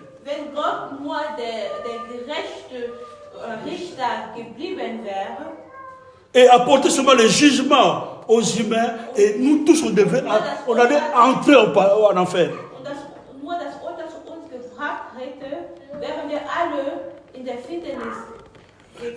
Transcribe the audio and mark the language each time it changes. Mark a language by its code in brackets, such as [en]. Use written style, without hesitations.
[de] Wenn Gott nur der gerechte Richter geblieben wäre, [fr] et apporter seulement le jugement aux humains, et nous tous on allait entrer en enfer. [de] und nur das Urteil zu uns gebracht hätte, wären wir alle in der Finsternis gegangen.